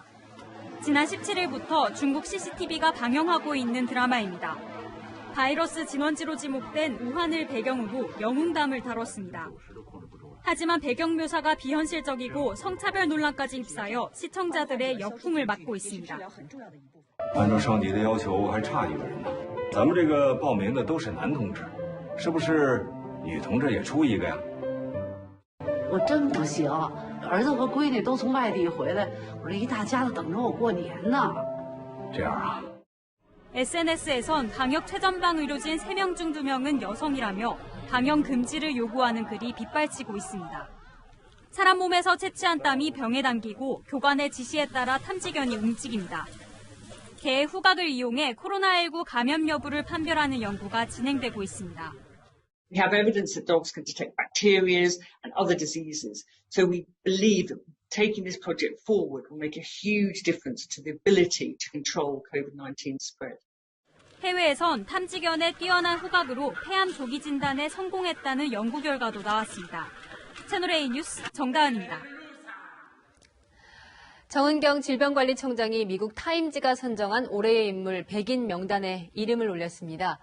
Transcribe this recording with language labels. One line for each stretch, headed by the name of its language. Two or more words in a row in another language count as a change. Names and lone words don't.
Korean: 지난 17일부터 중국 CCTV가 방영하고 있는 드라마입니다. 바이러스 진원지로 지목된 우한을 배경으로 영웅담을 다뤘습니다. 하지만 배경 묘사가 비현실적이고 성차별 논란까지 휩싸여 시청자들의 역풍을 맞고 있습니다.
Chinese: 按照上级的要求，还差1个人呢。咱们这个报名的都是男同志，是不是女同志也出一个呀？我真不行，儿子和闺女都从外地回来，我这一大家子等着我过年呢。这样啊。
Korean: SNS에선 방역 최전방 의료진 3명 중 2명은 여성이라며 방역 금지를 요구하는 글이 빗발치고 있습니다. 사람 몸에서 채취한 땀이 병에 담기고 교관의 지시에 따라 탐지견이 움직입니다. 개의 후각을 이용해 코로나19 감염 여부를 판별하는 연구가 진행되고 있습니다.
English: We have evidence that dogs can detect bacteria and other diseases. So we believe that taking this project forward will make a huge difference to the ability to control COVID-19 spread.
Korean: 해외에선 탐지견의 뛰어난 후각으로 폐암 조기 진단에 성공했다는 연구 결과도 나왔습니다. 채널A 뉴스 정다은입니다. 정은경 질병관리청장이 미국 타임지가 선정한 올해의 인물 100인 명단에 이름을 올렸습니다.